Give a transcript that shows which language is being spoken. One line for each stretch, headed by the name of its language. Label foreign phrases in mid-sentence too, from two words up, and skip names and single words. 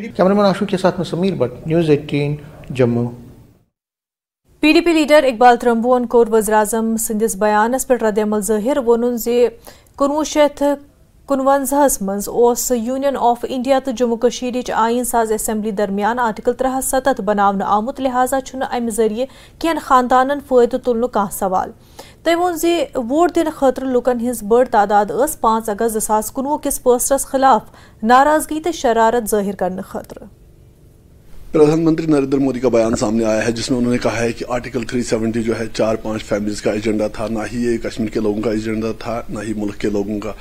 Hindi: कैमरामैन आशु के साथ में समीर भट्ट, न्यूज़ 18 जम्मू।
Kashmiri: PDP लीडर इकबाल त्रंबोन कोर वज़ीर-ए-आज़म सिंधिस बयानस पे रद्द-ए-अमल ज़ाहिर वोनुन जे 1949 मज यूनियन ऑफ इंडिया तो जम्मू कश्मीर आइन साज असेंबली दरमियान आर्टिकल 370 बनावन आमुत, लिहाजा अमि जरिए केन खानदानन फायदे तुलन कह सवाल। तम वो वोट दिन खतर लुकन हिंज बड़ तादाद 5 अगस्त 2019 किस फैसलस खिलाफ नाराजगी तो शरारत जाहिर करने खतर।
Hindi: प्रधानमंत्री नरेंद्र मोदी का बयान सामने आया है जिसमें उन्होंने कहा है कि आर्टिकल 370 जो है 4-5 फैमिलीज का एजेंडा था, ना ही ये कश्मीर के लोगों का एजेंडा था, ना ही मुल्क के लोगों का।